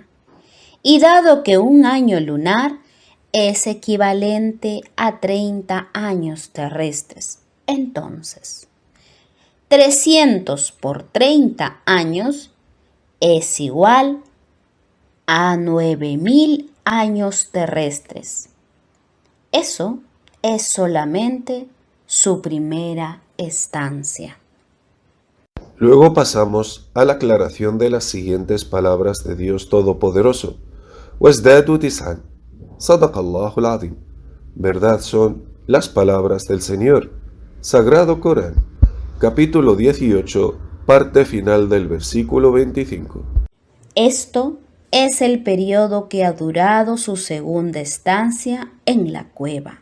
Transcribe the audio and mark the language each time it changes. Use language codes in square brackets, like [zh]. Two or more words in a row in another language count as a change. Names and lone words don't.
[es] Y dado que un año lunar es equivalente a 30 años terrestres, entonces 300 por 30 años es igual a 9000 años terrestres. Eso es solamente su primera estancia. Luego pasamos a la aclaración de las siguientes palabras de Dios Todopoderoso. [ar] وَازْدَادُوا 9. صدق الله العظيم. [es] Verdad son las palabras del Señor. Sagrado Corán, capítulo 18, parte final del versículo 25. Esto es el periodo que ha durado su segunda estancia en la cueva.